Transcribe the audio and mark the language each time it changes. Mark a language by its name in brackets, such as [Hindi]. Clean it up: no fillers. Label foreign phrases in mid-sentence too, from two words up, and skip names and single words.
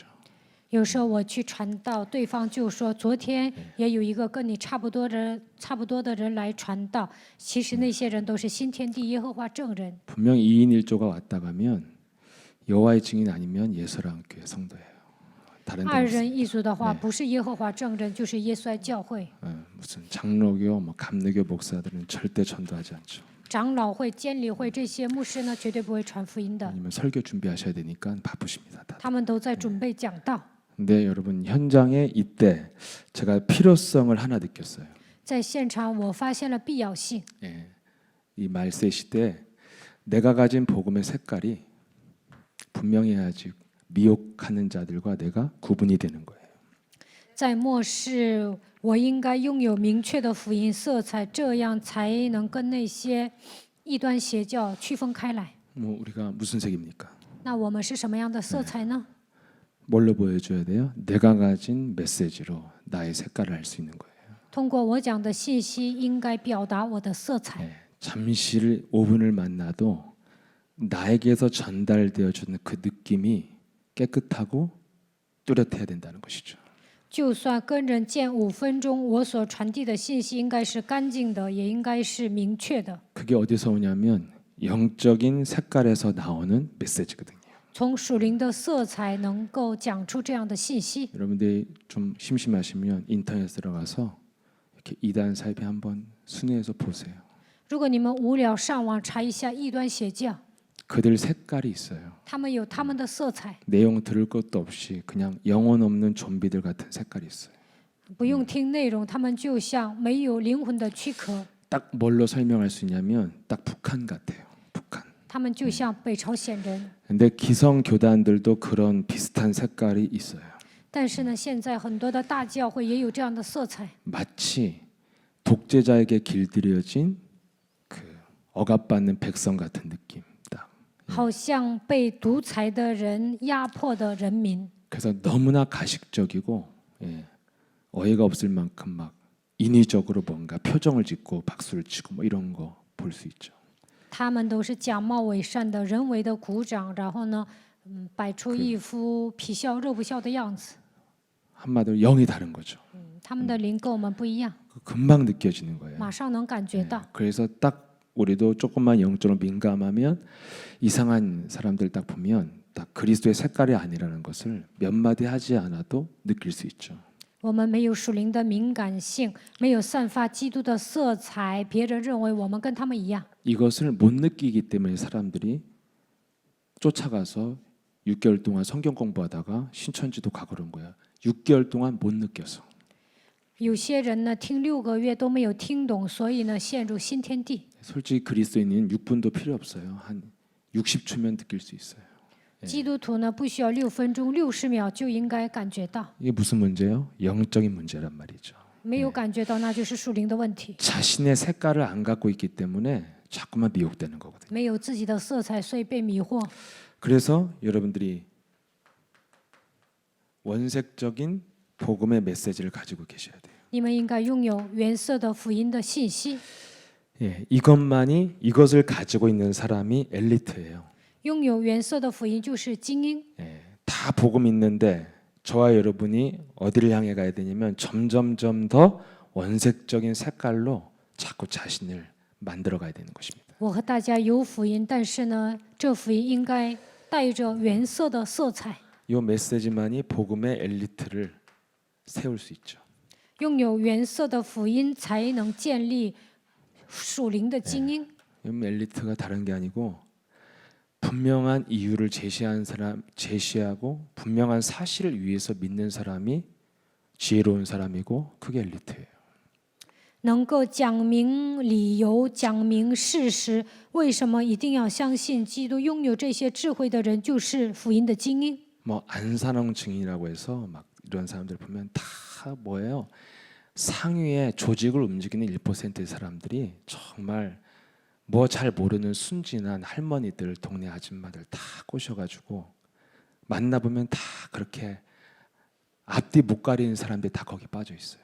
[Chinese] 有时候我去传道，对方就说昨天也有一个跟你差不多的人来传道，其实那些人都是新天地耶和华证人。 [Korean] 분명 2인 1조가 왔다 가면 여호와의 증인 아니면 예수랑 교회 성도예요. 다른 데 [Chinese] 二 [Korean] 없어요. [Chinese] 人一组的话，不是耶和华证人，就是耶稣爱教会。 [Korean] 무슨 장로교, 뭐 감리교 목사들은 절대 전도하지 않죠. [Chinese] 长老会、监理会这些牧师呢，绝对不会传福音的， [Korean] 아니면 설교 준비하셔야 되니까 바쁘십니다. 다. [Chinese] 他们都在准备讲道。 [Korean] 근데 여러분 현장에 이때 제가 필요성을 하나 느꼈어요. [Chinese] 在现场，我发现了必要性。 [Korean] 이 말세 시대 내가 가진 복음의 색깔이 분명해야지 미혹하는 자들과 내가 구분이 되는 거예요. [Chinese] 在末世，我应该拥有明确的福音色彩，这样才能跟那些异端邪教区分开来。 [Korean] 뭐 우리가 무슨 색입니까? [Chinese] 那我们是什么样的色彩呢？ [Korean] 뭘로 보여줘야 돼요? 내가 가진 메시지로 나의 색깔을 알 수 있는 거예요. [Chinese] 通过我讲的信息，应该表达我的色彩。 [Korean] 잠시 5분을 만나도 나에게서 전달되어 주는 그 느낌이 깨끗하고 뚜렷해야 된다는 것이죠. [Chinese] 就算跟人见5分钟，我所传递的信息应该是干净的，也应该是明确的。 [Korean] 그게 어디서 오냐면 영적인 색깔에서 나오는 메시지거든요. [Chinese] 从属灵的色彩能够讲出这样的信息。 [Korean] 여러분들이 좀 심심하시면 인터넷 들어가서 이렇게 이단 사입에 한번 순회해서 보세요. [Chinese] 如果你们无聊上网查一下异端邪教， [Korean] 그들 색깔이 있어요. [Chinese] 他们有他们的色彩， [Korean] 내용 들을 것도 없이 그냥 영혼 없는 좀비들 같은 색깔이 있어요. [Chinese] 不用听内容，他们就像没有灵魂的躯壳， [Korean] 딱 뭘로 설명할 수 있냐면 딱 북한 같아요. 북한. [Chinese] 他们就像北朝鲜人。 [Korean] 근데 기성 교단들도 그런 비슷한 색깔이 있어요. [Chinese] 但是呢，现在很多的大教会也有这样的色彩， [Korean] 마치 독재자에게 길들여진 그 억압받는 백성 같은 느낌. 딱. [Chinese] 好像被独裁的人压迫的人民。 [Korean] 그래서 너무나 가식적이고 예, 어이가 없을 만큼 막 인위적으로 뭔가 표정을 짓고 박수를 치고 뭐 이런 거 볼 수 있죠. [Chinese] 他们都是假冒伪善的，人为的鼓掌，然后呢，摆出一副皮笑肉不笑的样子。 [Korean] 한마디로 영이 다른 거죠. [Chinese] 他们的灵跟我们不一样， [Korean] 금방 느껴지는 거예요. [Chinese] 马上能感觉到。 [Korean] 그래서 딱 우리도 조금만 영적으로 민감하면 이상한 사람들 딱 보면 딱 그리스도의 색깔이 아니라는 것을 몇 마디 하지 않아도 느낄 수 있죠. [Chinese] 我们没有属灵的敏感性，没有散发基督的色彩，别人认为我们跟他们一样。 [Korean] 이것을 못 느끼기 때문에 사람들이 쫓아가서 6개월 동안 성경 공부하다가 신천지도 가고 그런 거야. 6개월 동안 못 느껴서. [Chinese] 有些人呢，听6个月都没有听懂，所以呢，陷入新天地。 [Korean] 솔직히 그리스도인은 6분도 필요 없어요. 한 60초면 느낄 수 있어요. [Chinese] 基督徒呢，不需要6分钟、60秒就应该感觉到， [Korean] 이게 무슨 문제예요? 영적인 문제란 말이죠. [Chinese] 没有感觉到那就是属灵的问题。 [Korean] 자신의 색깔을 안 갖고 있기 때문에 자꾸만 미혹되는 거거든요. [Chinese] 没有自己的色彩，所以被迷惑。 [Korean] 그래서 여러분들이 원색적인 복음의 메시지를 가지고 계셔야 돼요. [Chinese] 你们应该拥有原色的福音的信息， [Korean] 예, 이것을 가지고 있는 사람이 엘리트예요. [Chinese] 拥有原色的福音就是精英。 [Korean] 예, 다 복음 있는데 저와 여러분이 어디를 향해 가야 되냐면 점점점 더 원색적인 색깔로 자꾸 자신을 만들어 가야 되는 것입니다. [Chinese] 我和大家有福音，但是呢，这福音应该带着原色的色彩。 [Korean] 이 메시지만이 복음의 엘리트를 세울 수 있죠. [Chinese] 拥有原色的福音，才能建立属灵的精英。 [Korean] 이 엘리트가 다른 게 아니고 분명한 이유를 제시하고 분명한 사실을 위해서 믿는 사람이 지혜로운 사람이고 그게 엘리트예요. [Chinese] 能够讲明理由、讲明事实，为什么一定要相信基督？拥有这些智慧的人，就是福音的精英。 [Korean] 뭐 안산홍 증인이라고 해서 막 이런 사람들 보면 다 뭐예요? 상위의 조직을 움직이는 1%의 사람들이 정말 뭐 잘 모르는 순진한 할머니들, 동네 아줌마들 다 꼬셔가지고 만나보면 다 그렇게 앞뒤 못 가리는 사람들이 다 거기 빠져 있어요.